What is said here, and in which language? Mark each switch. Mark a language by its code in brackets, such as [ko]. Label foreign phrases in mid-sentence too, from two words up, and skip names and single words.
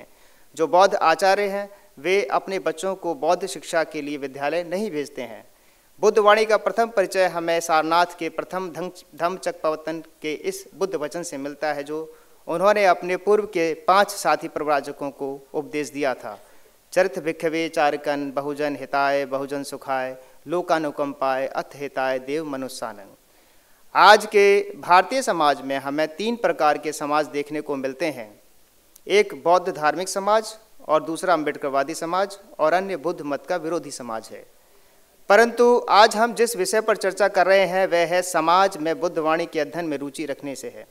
[hi] जो बौद्ध आचार्य हैं वे अपने बच्चों को बौद्ध शिक्षा के लिए विद्यालय नहीं भेजते हैं। बुद्धवाणी का प्रथम परिचय हमें सारनाथ के प्रथम धम्मचक्कप्रवर्तन के इस बुद्ध वचन से मिलता है, जो उन्होंने अपने पूर्व के 5 साथी प्रव्राजकों को उपदेश दिया था। [pi] चरित भिक्षवे चारकन बहुजन हिताय बहुजन सुखाय लोकानुकंपाय अथ हिताय देव मनुष्यानंग। [hi] आज के भारतीय समाज में हमें 3 प्रकार के समाज देखने को मिलते हैं। एक बौद्ध धार्मिक समाज और दूसरा अम्बेडकरवादी समाज और अन्य बुद्ध मत का विरोधी समाज है। परंतु आज हम जिस विषय पर चर्चा कर रहे हैं वह है समाज में बुद्धवाणी के अध्ययन में रुचि रखने से है।